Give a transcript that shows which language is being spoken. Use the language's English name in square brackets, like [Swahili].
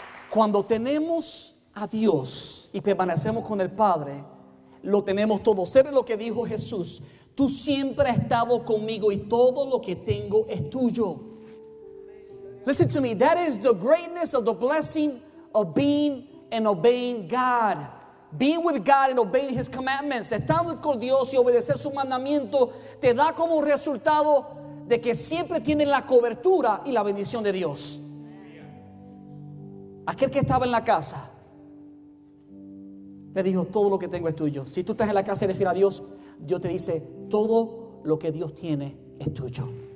[Spanish] Cuando tenemos a Dios y permanecemos con el Padre, lo tenemos todo. ¿Sabe lo que dijo Jesús? Tú siempre has estado conmigo y todo lo que tengo es tuyo. [English] Listen to me. That is the greatness of the blessing of being and obeying God. Being with God and obeying His commandments. [Spanish] Estando con Dios y obedecer su mandamiento te da como resultado de que siempre tienes la cobertura y la bendición de Dios. Aquel que estaba en la casa le dijo: todo lo que tengo es tuyo. Si tú estás en la casa y eres fiel a Dios, Dios te dice: todo lo que Dios tiene es tuyo.